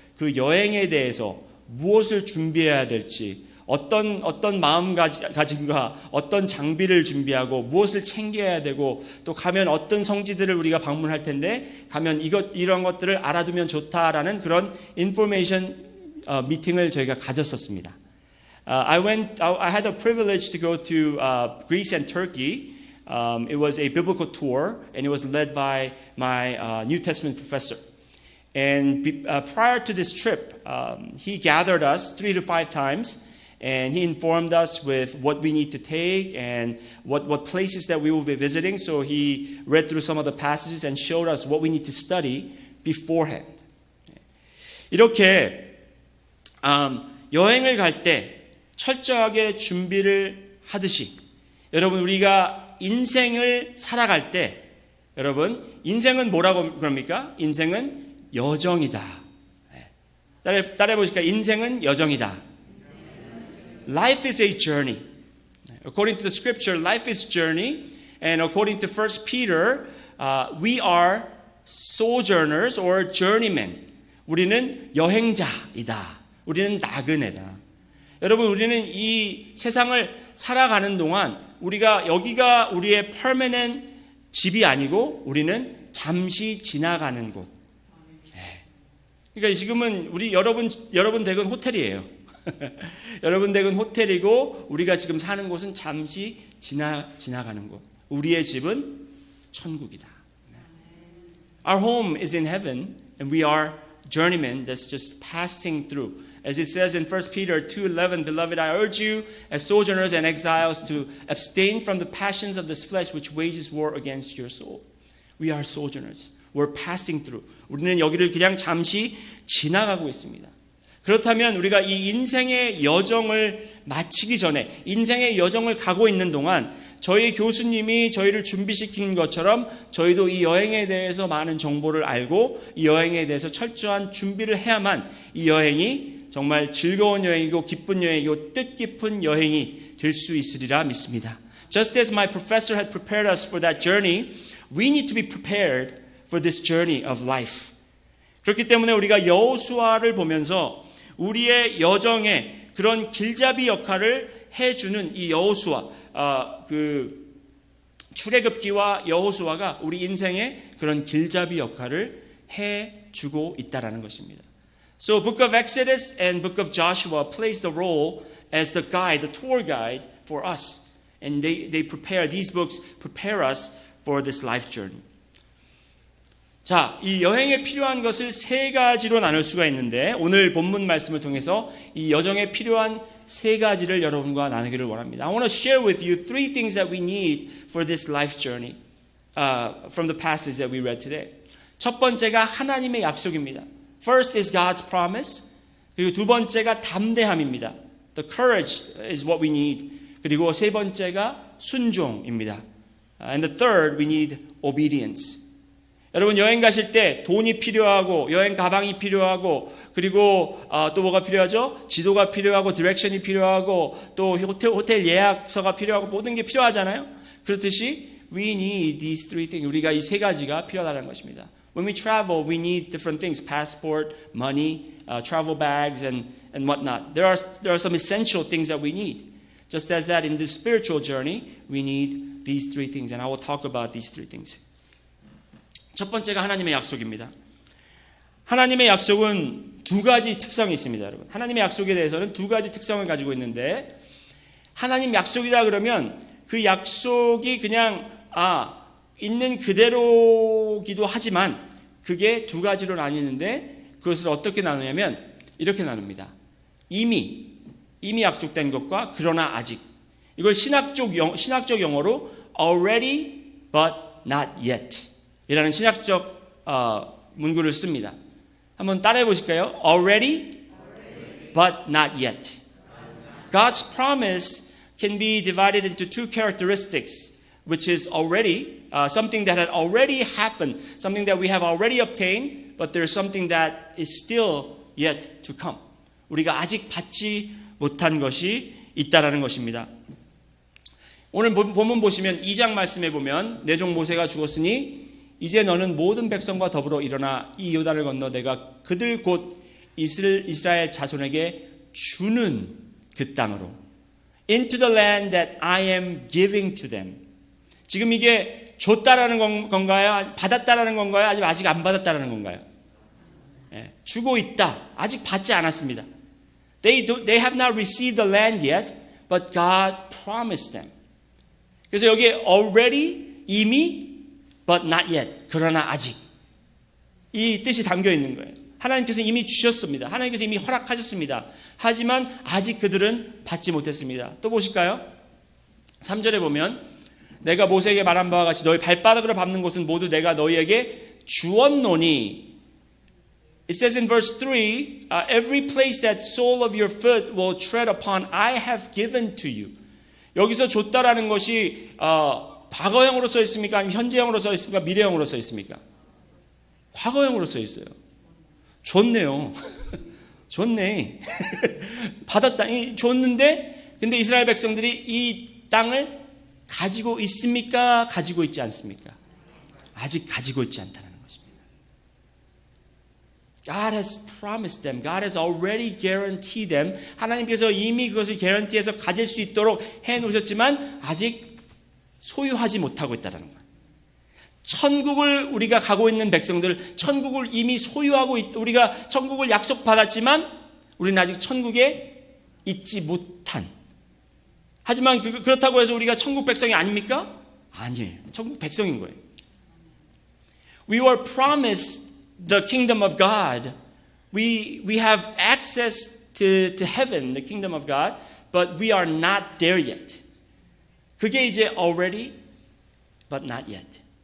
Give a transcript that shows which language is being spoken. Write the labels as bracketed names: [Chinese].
[Korean] 그 여행에 대해서 무엇을 준비해야 될지, 어떤 마음가짐과 어떤 장비를 준비하고 무엇을 챙겨야 되고 또 가면 어떤 성지들을 우리가 방문할 텐데 가면 이런 것들을 알아두면 좋다라는 그런 인포메이션 미팅을 저희가 가졌었습니다. [English] I had the privilege to go to Greece and Turkey It was a biblical tour, and it was led by my New Testament professor. And prior to this trip, he gathered us 3 to 5 times, and he informed us with what we need to take and what places that we will be visiting. So he read through some of the passages and showed us what we need to study beforehand. [Korean] 이렇게 여행을 갈 때 철저하게 준비를 하듯이 여러분 우리가 인생을 살아갈 때 여러분 인생은 뭐라고 그럽니까? 인생은 여정이다. 따라해 보실까요? 인생은 여정이다. [English] Life is a journey. According to the scripture, life is journey. And according to 1 Peter, we are sojourners or journeymen. [Korean] 우리는 여행자이다. 우리는 나그네다. 여러분 우리는 이 세상을 살아가는 동안 우리가 여기가 우리의 permanent 집이 아니고 우리는 잠시 지나가는 곳. 그러니까 지금은 우리 여러분 댁은 호텔이에요. 여러분 댁은 호텔이고 우리가 지금 사는 곳은 잠시 지나가는 곳. 우리의 집은 천국이다. [English] Our home is in heaven and we are journeymen that's just passing through. As it says in 1 Peter 2:11, Beloved, I urge you as sojourners and exiles to abstain from the passions of this flesh which wages war against your soul. We are sojourners. We're passing through. [Korean] 우리는 여기를 그냥 잠시 지나가고 있습니다. 그렇다면 우리가 이 인생의 여정을 마치기 전에 인생의 여정을 가고 있는 동안 저희 교수님이 저희를 준비시킨 것처럼 저희도 이 여행에 대해서 많은 정보를 알고 이 여행에 대해서 철저한 준비를 해야만 이 여행이 정말 즐거운 여행이고 기쁜 여행이고 뜻깊은 여행이 될 수 있으리라 믿습니다. [English] Just as my professor had prepared us for that journey, we need to be prepared for this journey of life. [Korean] 그렇기 때문에 우리가 여호수아를 보면서 우리의 여정에 그런 길잡이 역할을 해주는 이 여호수아, 그 출애굽기와 여호수아가 우리 인생에 그런 길잡이 역할을 해주고 있다라는 것입니다. [English] So Book of Exodus and Book of Joshua plays the role as the guide, the tour guide for us. And these books prepare us for this life journey. [Korean] 자, 이 여행에 필요한 것을 3가지로 나눌 수가 있는데 오늘 본문 말씀을 통해서 이 여정에 필요한 3가지를 여러분과 나누기를 원합니다. [English] I want to share with you 3 things that we need for this life journey from the passage that we read today. [Korean] 첫 번째가 하나님의 약속입니다. [English] First is God's promise. [Korean] 그리고 두 번째가 담대함입니다. [English] The courage is what we need. [Korean] 그리고 세 번째가 순종입니다. [English] And the third, we need obedience. [Korean] 여러분 여행 가실 때 돈이 필요하고 여행 가방이 필요하고 그리고 또 뭐가 필요하죠? 지도가 필요하고 디렉션이 필요하고 또 호텔 예약서가 필요하고 모든 게 필요하잖아요. 그렇듯이 [English] we need these 3 things. [Korean] 우리가 이 3가지가 필요하다는 것입니다. [English] When we travel, we need different things: passport, money, travel bags, and whatnot. There are some essential things that we need. Just as that in this spiritual journey, we need these 3 things, and I will talk about these 3 things. [Korean] 첫 번째가 하나님의 약속입니다. 하나님의 약속은 2가지 특성이 있습니다, 여러분. 하나님의 약속에 대해서는 2가지 특성을 가지고 있는데 하나님 약속이다 그러면 그 약속이 그냥 있는 그대로기도 하지만 그게 2가지로 나뉘는데 그것을 어떻게 나누냐면 이렇게 나눕니다. 이미 약속된 것과 그러나 아직. 이걸 신학적 영어로 already but not yet 이라는 신학적 문구를 씁니다. 한번 따라해 보실까요? [English] Already but not yet. God's promise can be divided into 2 characteristics, which is already something that had already happened, something that we have already obtained, but there's something that is still yet to come. [Korean] 우리가 아직 받지 못한 것이 있다라는 것입니다. 오늘 본문 보시면 2장 말씀에 보면 내 종 모세가 죽었으니 이제 너는 모든 백성과 더불어 일어나 이 요단을 건너 내가 그들 곧 이스라엘 자손에게 주는 그 땅으로 [English] into the land that I am giving to them. [Korean] 지금 이게 줬다라는 건가요? 받았다라는 건가요? 아니면 아직 안 받았다라는 건가요? 주고 있다. 아직 받지 않았습니다. [English] They have not received the land yet, but God promised them. [Korean] 그래서 여기에 already, 이미, but not yet, 그러나 아직. 이 뜻이 담겨 있는 거예요. 하나님께서 이미 주셨습니다. 하나님께서 이미 허락하셨습니다. 하지만 아직 그들은 받지 못했습니다. 또 보실까요? 3절에 보면 내가 모세에게 말한 바와 같이 너희 발바닥으로 밟는 곳은 모두 내가 너희에게 주었노니. [English] It says in verse 3, every place that sole of your foot will tread upon, I have given to you. [Korean] 여기서 줬다라는 것이 과거형으로 써 있습니까? 아니면 현재형으로 써 있습니까? 미래형으로 써 있습니까? 과거형으로 써 있어요. 줬네요. 줬네. 받았다. 줬는데, 근데 이스라엘 백성들이 이 땅을 가지고 있습니까? 가지고 있지 않습니까? 아직 가지고 있지 않다는 것입니다. [English] God has promised them. God has already guaranteed them. [Korean] 하나님께서 이미 그것을 guarantee해서 가질 수 있도록 해놓으셨지만 아직 소유하지 못하고 있다는 거예요. 천국을 우리가 가고 있는 백성들, 천국을 이미 소유하고 우리가 천국을 약속받았지만 우리는 아직 천국에 있지 못한. 하지만 그렇다고 해서 우리가 천국 백성이 아닙니까? 아니에요. 천국 백성인 거예요. [English] We were promised the kingdom of God. We have access to heaven, the kingdom of God, but we are not there yet. [Korean] 그게 이제 already, but not yet.